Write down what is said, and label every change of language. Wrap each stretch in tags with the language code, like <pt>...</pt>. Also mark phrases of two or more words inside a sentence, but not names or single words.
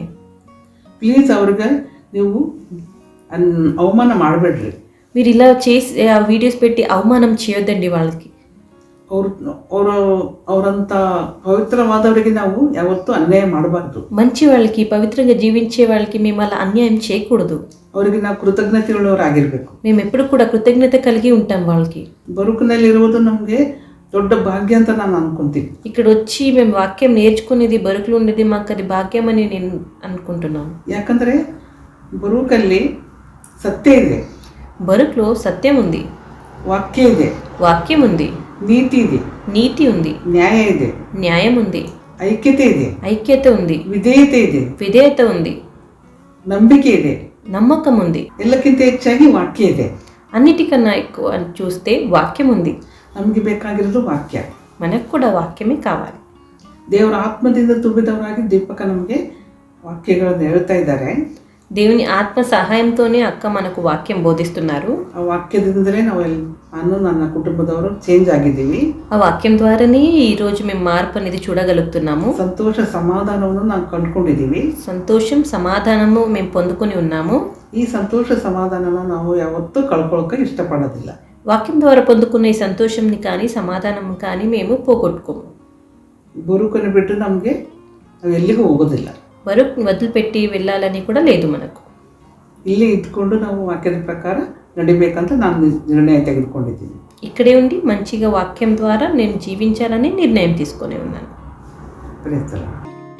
<kn>ప్లీజ్ ಅವ್ರಿಗೆ ನೀವು ಅವಮಾನ ಮಾಡಬೇಡ್ರಿ.</kn> <te>మీరు ఇలా చేసి ఆ వీడియోస్ పెట్టి అవమానం చేయొద్దండి వాళ్ళకి.</te> <kn>ಅವರಂತ ಪವಿತ್ರವಾದವರಿಗೆ ನಾವು ಯಾವತ್ತೂ ಅನ್ಯಾಯ ಮಾಡಬಾರ್ದು.</kn> <te>మంచి వాళ్ళకి, పవిత్రంగా జీవించే వాళ్ళకి మేము అలా అన్యాయం చేయకూడదు.</te> <kn>ಅವರಿಗೆ ನಾವು ಕೃತಜ್ಞತೆಯುಳ್ಳವರಾಗಿರ್ಬೇಕು.</kn> <te>మేము ఎప్పుడు కూడా కృతజ్ఞత కలిగి ఉంటాం వాళ్ళకి.</te> <kn>ಬರುಕಿನಲ್ಲಿರುವುದು ನಮಗೆ ದೊಡ್ಡ ಭಾಗ್ಯ ಅಂತ ನಾನು ಅನ್ಕೊಂತೀನಿ.</kn> <te>ఇక్కడ వచ్చి మేము వాక్యం నేర్చుకునేది, బరుకులు ఉండేది మాకు అది భాగ్యం అని నేను అనుకుంటున్నాను.</te> <kn>ಯಾಕಂದರೆ ಬರುಕಲ್ಲಿ ಸತ್ಯ ಇದೆ,</kn> <te>బరుకులో సత్యం ఉంది,</te> <kn>ವಾಕ್ಯ ಇದೆ,</kn> <te>వాక్యం ఉంది,</te> <kn>ನೀತಿ ಇದೆ,</kn> <te>నీతి ఉంది,</te> <kn>ನ್ಯಾಯ ಇದೆ,</kn> <te>న్యాయం ఉంది,</te> <kn>ಐಕ್ಯತೆ ಇದೆ,</kn> <te>ఐక్యత ఉంది,</te> <kn>ವಿಧೇಯತೆ ಇದೆ,</kn> <te>విధేయత ఉంది,</te> <kn>ನಂಬಿಕೆ ಇದೆ,</kn> <te>నమ్మకం ఉంది.</te> <kn>ಎಲ್ಲಕ್ಕಿಂತ ಹೆಚ್ಚಾಗಿ ವಾಕ್ಯ ಇದೆ.</kn> <te>అన్నిటికన్నా ఎక్కువ చూస్తే వాక్యం ఉంది.</te> <kn>ನಮಗೆ ಬೇಕಾಗಿರೋದು ವಾಕ್ಯ.</kn> <te>మనకు కూడా వాక్యమే కావాలి.</te> <kn>ದೇವರ ಆತ್ಮದಿಂದ ತುಂಬಿದವರಾಗಿ ದೀಪಕ ನಮಗೆ ವಾಕ್ಯಗಳನ್ನು ಹೇಳ್ತಾ ಇದ್ದಾರೆ.</kn> <te>దేవుని ఆత్మ సహాయంతోనే అక్క మనకు వాక్యం బోధిస్తున్నారు.</te> <kn>ಆ ವಾಕ್ಯದಿಂದಲೇ ನಾನು ನನ್ನ ಕುಟುಂಬದವರು ಚೇಂಜ್ ಆಗಿದ್ದೀವಿ.</kn> <te>ఆ వాక్యం ద్వారానే ఈరోజు మేము మార్పు అనేది చూడగలుగుతున్నాము.</te> <kn>ಸಂತೋಷ ಸಮಾಧಾನವನ್ನು ನಾವು ಕಂಡುಕೊಂಡಿದ್ದೀವಿ.</kn> <te>సంతోషం సమాధానము మేము పొందుకొని ఉన్నాము.</te> <kn>ಈ ಸಂತೋಷ ಸಮಾಧಾನನ ನಾವು ಯಾವತ್ತೂ ಕಳ್ಕೊಳ್ಳೋಕೆ ಇಷ್ಟಪಡೋದಿಲ್ಲ.</kn> <te>వాక్యం ద్వారా పొందుకున్న ఈ సంతోషంని కానీ సమాధానం కానీ మేము పోగొట్టుకోము.</te> <kn>ಬರುಕನ್ನು ಬಿಟ್ಟು ನಮಗೆ ನಾವು ಎಲ್ಲಿಗೂ ಹೋಗೋದಿಲ್ಲ.</kn> <te>బరువు వదిలిపెట్టి వెళ్ళాలని కూడా లేదు మనకు.</te> <kn>ಇಲ್ಲಿ ಇದ್ಕೊಂಡು ನಾವು ವಾಕ್ಯದ ಪ್ರಕಾರ ನಡಿಬೇಕಂತ ನಾನು ನಿರ್ಣಯ ತೆಗೆದುಕೊಂಡಿದ್ದೀನಿ.</kn> <te>ఇక్కడే ఉండి మంచిగా వాక్యం ద్వారా నేను జీవించాలని నిర్ణయం తీసుకొని ఉన్నాను.</te> <kn>ಪ್ರಯತ್ನ</kn>